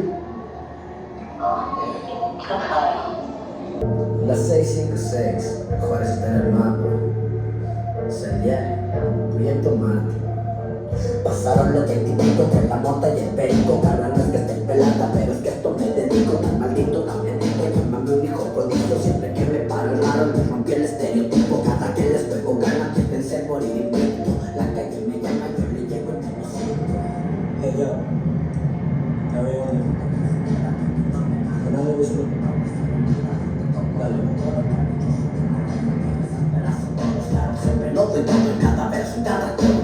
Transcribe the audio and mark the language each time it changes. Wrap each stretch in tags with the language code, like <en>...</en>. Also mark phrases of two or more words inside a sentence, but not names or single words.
<zh>哦，挺可爱。</zh> <es>Las 656, Juárez está en el mapa. Celia, Prieto Marte. Pasaron los 20 entre la mota y el perico. Carnal, no es que esté pelada, pero es que esto me dedico. Tan maldito, tan bendito, llámame un hijo prodigio. Siempre que me paro raro, me rompí el estereotipo. Cada que les pego ganas, que pensé morir invicto. La calle me llama, yo le llego y me lo siento.</es> <en>Hey, yo. How are you?</en> <es>¿Conoces esto? Siempre lo doy todo en cada verso, en cada coro.</es>